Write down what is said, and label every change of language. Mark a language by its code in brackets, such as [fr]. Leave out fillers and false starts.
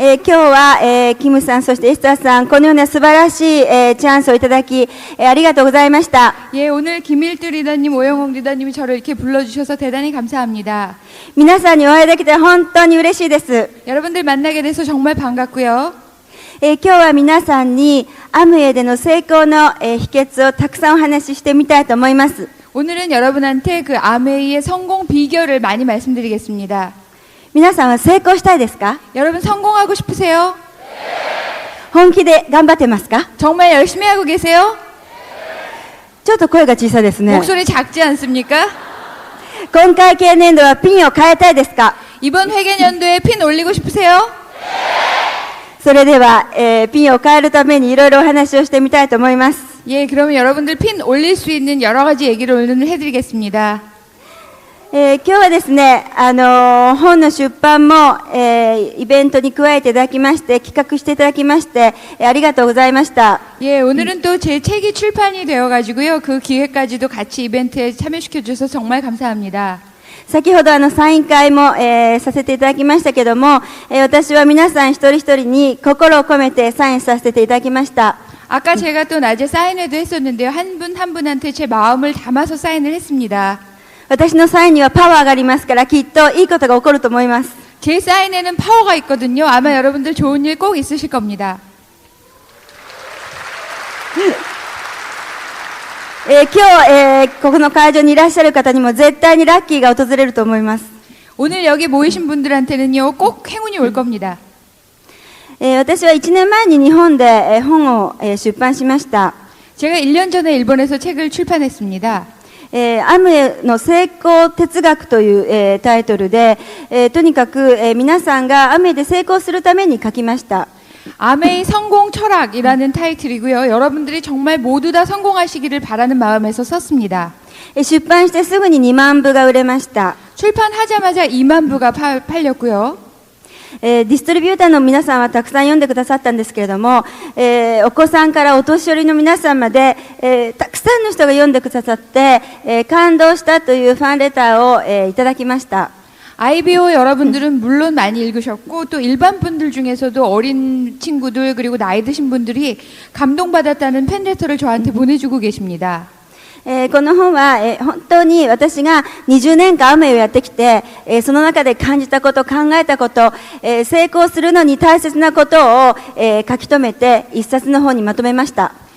[ja] 今日は、キムさんそしてエスターさんこのような素晴らしい、チャンスをいただき、ありがとうございました。 [ko] 예, 오늘 김일두 리더님, 오영옥 리더님이 저를 이렇게 불러주셔서 대단히 감사합니다. [ja] 皆さんにお会いできて本当に嬉しいです。 [ko] 여러분들 만나게 돼서 정말 반갑고요. [ja] 今日は皆さんにアムウェイでの成功の、秘訣をたくさんお話ししてみたいと思います。 [ko] 오늘은 여러분한테 그 아메이의 성공 비결을 많이 말씀드리겠습니다. [ja] 皆さんは成功したいですか？ [ko] 여러분 성공하고 싶으세요? [ja] 本気で頑張ってますか？ [ko] 정말 열심히 하고 계세요? [ja] ちょっと声が小さいですね。 [ko] 목소리 작지 않습니까? [ja] 今回経年度はピンを変えたいですか？ [ko] 이번 회계년도에 핀 올리고 싶으세요? [ja] それでは、ピンを変えるためにいろいろお話をしてみたいと思います。 [ko] 예, 그러면 여러분들 핀 올릴 수 있는 여러 가지 얘기를 오늘 해드리겠습니다. [ja] 今日はですね、本の出版も、イベントに加えていただきまして、企画していただきまして、ありがとうございました。 [ko] 예, 오늘은 또 제 책이 출판이 되어가지고요. 그 기획까지도 같이 이벤트에 참여시켜주셔서 정말 감사합니다. [ja] 先ほどサイン会も、させていただきましたけども、私は皆さん一人一人に心を込めてサインさせていただきました。 [ko] 아까 제가 또 낮에 사인회도 했었는데요. 한 분 한 분한테 제 마음을 담아서 사인을 했습니다. [ja] 私のサインにはパワーがありますから、きっといいことが起こると思います。 [ko] 제 사인에는 파워가 있거든요. 아마 여러분들 좋은 일 꼭 있으실 겁니다. [ja] 今日、ここの会場にいらっしゃる方にも絶対にラッキーが訪れると思います。 [ko] 오늘 여기 모이신 분들한테는요. 꼭 행운이 올 겁니다. [ja] 私は1年前に日本で、本を、出版しました。 [ko] 제가 1년 전에 일본에서 책을 출판했습니다. [ja] アムウェイの成功哲学という、タイトルで、とにかく、皆さんがアムウェイで成功するために書きました。 [ko] 아메이 성공 철학이라는 타이틀이고요. 여러분들이 정말 모두 다 성공하시기를 바라는 마음에서 썼습니다. [ja] 出版してすぐに2万部が売れました。 [ko] 출판하자마자 2만 부가 팔렸고요. [ja] ディストリビューターの皆さんはたくさん読んでくださったんですけれども、お子さんからお年寄りの皆さんまで、たくさんの人が読んでくださって、感動したというファンレターを、いただきました。 [ko] IBO 여러분들은 물론 많이 읽으셨고 또 일반 분들 중에서도 어린 친구들 그리고 나이 드신 분들이 감동받았다는 팬레터를 저한테 보내주고 계십니다. [ja] この本は、本当に私が20年間アムウェイをやってきて、その中で感じたこと、考えたこと、成功するのに大切なことを、書き留めて一冊の本にまとめました。